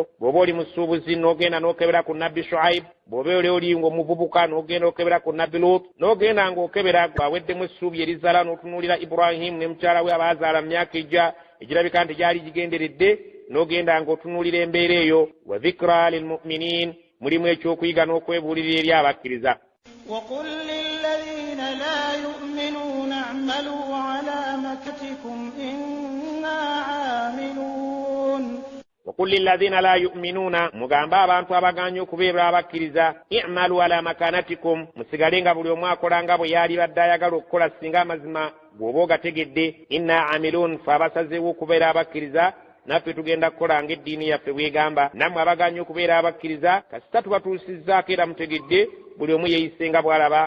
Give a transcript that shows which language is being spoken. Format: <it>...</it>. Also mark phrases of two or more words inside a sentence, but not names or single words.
<lg>Bw'oba oli musuubuzi n'ogenda n'okebera ku nabbi Shuaib, bw'oba oli ng'omuvubuka n'ogenda okebera ku nabbi Lut, n'ogenda ng'okebera aweddemu essuubi erizaala n'otunuulira Ibrahim ne mukyala we abazaala mu myaka ejja egirabika nti gyali gigenderedde, n'ogenda ng'otunuulira embeera eyo.</lg> <ar>وذكرى للمؤمنين,</ar> <lg>mulimu ekyokuyiga n'okwebuulirira eri abakkiriza.</lg> <ar>وقل للذين لا يؤمنون اعملوا على مكانتكم إنا عاملون. وقل للذين لا يؤمنون,</ar> <lg>mugamba abantu abaganye okubeera abakkiriza,</lg> <ar>اعملوا على مكانتكم,</ar> <lg>musigalenga buli omu akolanga bwe yali badde ayagala okukola singa amazima bw'oba ogategedde.</lg> <ar>إنا عاملون,</ar> <lg>fe abasazeewo okubeera abakkiriza naffe tugenda kukolanga eddiini yaffe bwegamba. Nammwe abaganye okubeera abakkiriza kasita tubatuusizzaako era mutegedde, buli omu yeeyisenga bw'alaba.</lg>